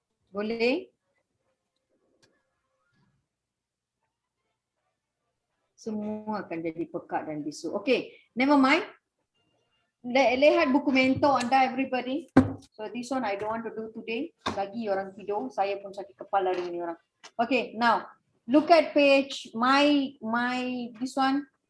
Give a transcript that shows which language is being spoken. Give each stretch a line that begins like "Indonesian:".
Malay: Boleh? Semua akan jadi pekat dan bisu.
English: Okay, never mind.
Malay: Lihat buku mentor anda, everybody.
English: So this one I don't want to do today.
Malay: Lagi orang tidur, saya pun sakit kepala dengan ni orang.
English: Okay, now look at page this one.